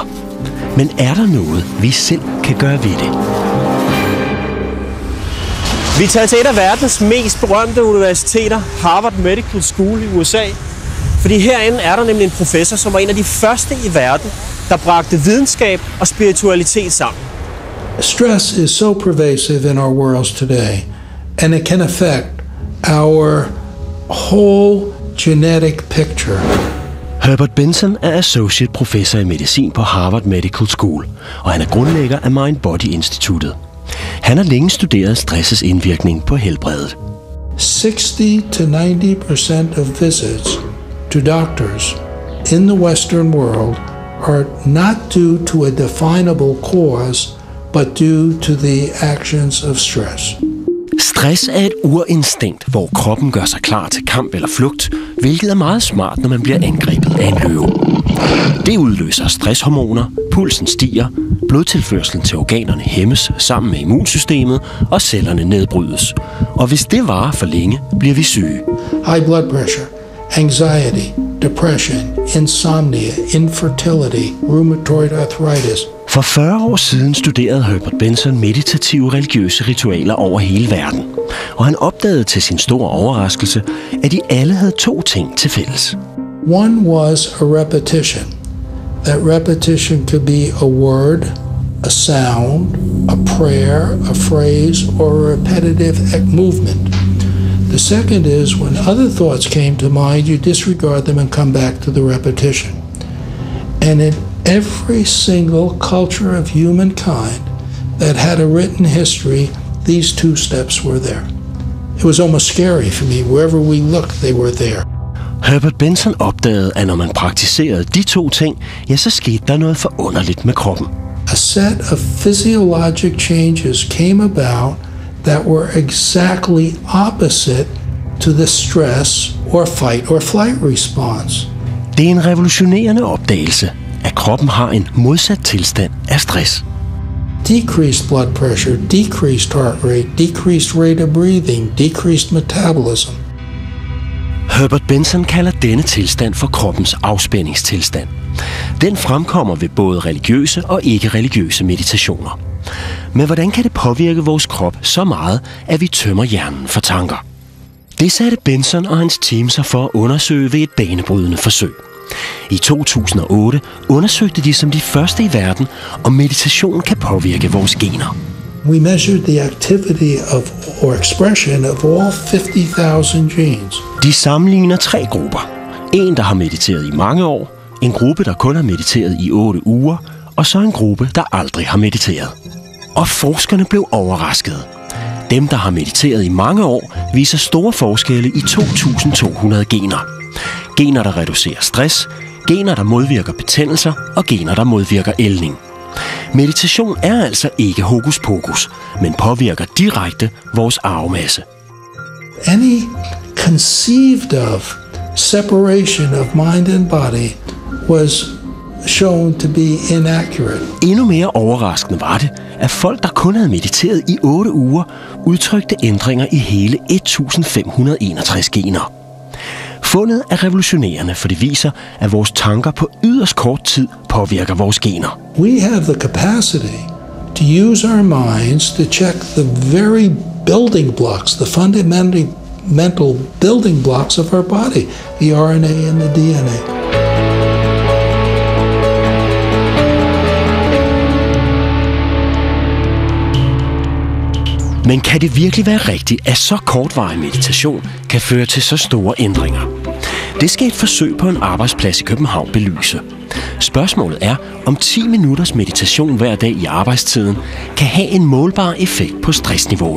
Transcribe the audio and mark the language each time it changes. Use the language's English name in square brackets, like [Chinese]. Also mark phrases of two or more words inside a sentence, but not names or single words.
[Danish] Men er der noget, vi selv kan gøre ved det? Vi er taget til et af verdens mest berømte universiteter, Harvard Medical School i USA. Fordi herinde er der nemlig en professor, som var en af de første i verden, der bragte videnskab og spiritualitet sammen. [English] Stress is so pervasive in our worlds today, and it can affect our whole genetic picture. [Danish] Herbert Benson er [English] associate professor [Danish] i medicin på Harvard Medical School, og han er grundlægger af Mind Body Instituttet. Han har længe studeret stressets indvirkning på helbredet. [English] 60-90% of visits to doctors in the Western world are not due to a definable cause, but due to the actions of stress. [Danish] Stress er et urinstinkt, hvor kroppen gør sig klar til kamp eller flugt, hvilket er meget smart, når man bliver angrebet af en løve. Det udløser stresshormoner, pulsen stiger, blodtilførslen til organerne hæmmes sammen med immunsystemet, og cellerne nedbrydes. Og hvis det varer for længe, bliver vi syge. [English] High blood pressure, anxiety, depression, insomnia, infertility, rheumatoid arthritis. [Danish] For 40 år siden studerede Herbert Benson meditative religiøse ritualer over hele verden. Og han opdagede til sin store overraskelse, at de alle havde to ting til fælles. [English] One was a repetition. That repetition could be a word, a sound, a prayer, a phrase, or a repetitive movement. The second is when other thoughts came to mind, you disregard them and come back to the repetition. And in every single culture of humankind that had a written history, these two steps were there. It was almost scary for me. Wherever we looked, they were there. [Danish] Herbert Benson opdagede, at når man praktiserede de to ting, ja, så skete der noget forunderligt med kroppen. [English] A set of physiologic changes came about that were exactly opposite to the stress or fight or flight response. [Danish] Det er en revolutionerende opdagelse, at kroppen har en modsat tilstand af stress. [English] Decreased blood pressure, decreased heart rate, decreased rate of breathing, decreased metabolism. [Danish] Herbert Benson kalder denne tilstand for kroppens afspændingstilstand. Den fremkommer ved både religiøse og ikke-religiøse meditationer. Men hvordan kan det påvirke vores krop så meget, at vi tømmer hjernen for tanker? Det satte Benson og hans team sig for at undersøge ved et banebrydende forsøg. I 2008 undersøgte de som de første i verden, om meditation kan påvirke vores gener. [English] We measured the activity of or expression of all 50,000 genes. [Danish] De sammenligner 3 grupper. En, der har mediteret i mange år, en gruppe, der kun har mediteret i 8 uger, og så en gruppe, der aldrig har mediteret. Og forskerne blev overraskede. Dem, der har mediteret i mange år, viser store forskelle i 2.200 gener. Gener, der reducerer stress, gener, der modvirker betændelser og gener, der modvirker ældning. Meditation er altså ikke hokus pokus, men påvirker direkte vores arvemasse. [English] Any conceived of separation of mind and body was shown to be inaccurate. [Danish] Endnu mere overraskende var det, at folk, der kun havde mediteret i 8 uger, udtrykte ændringer i hele 1.561 gener. Fundet er revolutionerende, for det viser, at vores tanker på yderst kort tid påvirker vores gener. [English] We have the capacity to use our minds to check the very building blocks, the fundamental building blocks of our body, the RNA and the DNA. [Danish] Men kan det virkelig være rigtigt, at så kortvarig meditation kan føre til så store ændringer? Det skal et forsøg på en arbejdsplads i København belyse. Spørgsmålet er, om 10 minutters meditation hver dag i arbejdstiden kan have en målbar effekt på stressniveauet.